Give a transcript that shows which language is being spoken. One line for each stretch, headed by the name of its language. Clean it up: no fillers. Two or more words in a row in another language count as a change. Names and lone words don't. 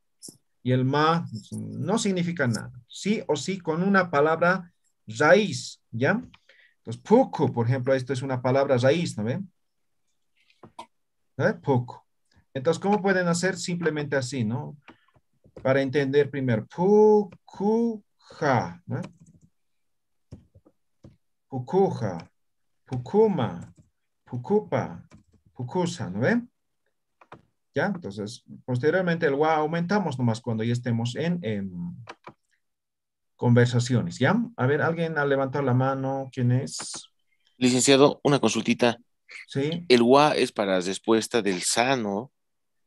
Spanish: Y el ma no significa nada. Sí o sí con una palabra raíz, ¿ya? Entonces, puku, por ejemplo, esto es una palabra raíz, ¿no ven? Puku. Entonces, ¿cómo pueden hacer? Simplemente así, ¿no? Para entender primero, pukuja, ¿no?
Aymara: Pukuja, pukuma, pukupa, pukusa,
Spanish: ¿no ven? ¿Ya? Entonces, posteriormente el wa aumentamos nomás cuando ya estemos en conversaciones, ¿ya? A ver, ¿alguien ha levantado la mano? ¿Quién es? Licenciado, una consultita. Sí. El wa es para respuesta del sa, ¿no?